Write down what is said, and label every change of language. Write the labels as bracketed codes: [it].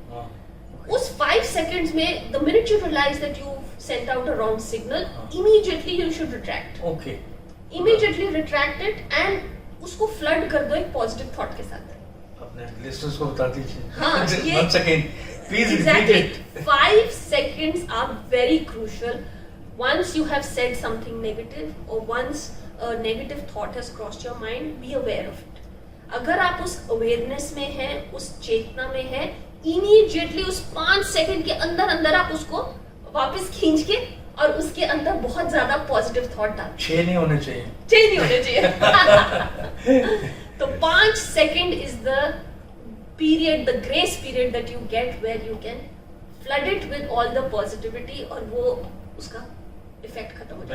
[en] हाँ। उस 5 seconds में the minute you realise that you sent out a wrong signal, हाँ। Immediately you should retract, okay immediately retract it and [hi] उसको flood कर दो एक पॉजिटिव थॉट के साथ। अपने लिस्टर्स को बता दीजिए। हाँ, ये- [en] Once again, please repeat Exactly. it. 5 seconds are very crucial. Once you have said something negative or once a negative thought has crossed your mind, be aware of it. [hi] अगर आप उस अवेयरनेस में हैं, उस चेतना में हैं, इमीडिएटली उस 5 second के अंदर अंदर आप उसको वापस खींच के और उसके अंदर बहुत ज्यादा पॉजिटिव थॉट डाल। 6 नहीं होने चाहिए। चेंज होने चाहिए। [en] तो 5 second is the period, the grace period that you get where you can flood it with all the positivity [hi] और वो उसका इफेक्ट खत्म हो जाता